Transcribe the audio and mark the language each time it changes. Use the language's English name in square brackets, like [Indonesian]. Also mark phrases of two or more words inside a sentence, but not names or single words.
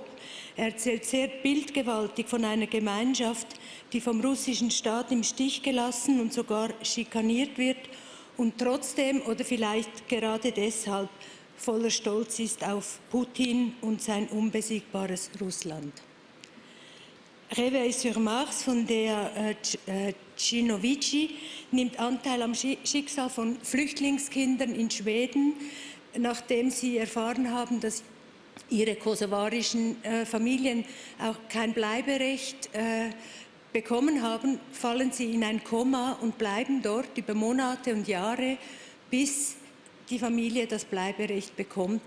[German] Er erzählt sehr bildgewaltig von einer Gemeinschaft, die vom russischen Staat im Stich gelassen und sogar schikaniert wird und trotzdem oder vielleicht gerade deshalb voller Stolz ist auf Putin und sein unbesiegbares Russland. Réveil sur Mars von der Cinovici nimmt Anteil am Schicksal von Flüchtlingskindern in Schweden, nachdem sie erfahren haben, dass ihre kosovarischen Familien auch kein Bleiberecht bekommen haben, fallen sie in ein Koma und bleiben dort über Monate und Jahre, bis die Familie das Bleiberecht bekommt.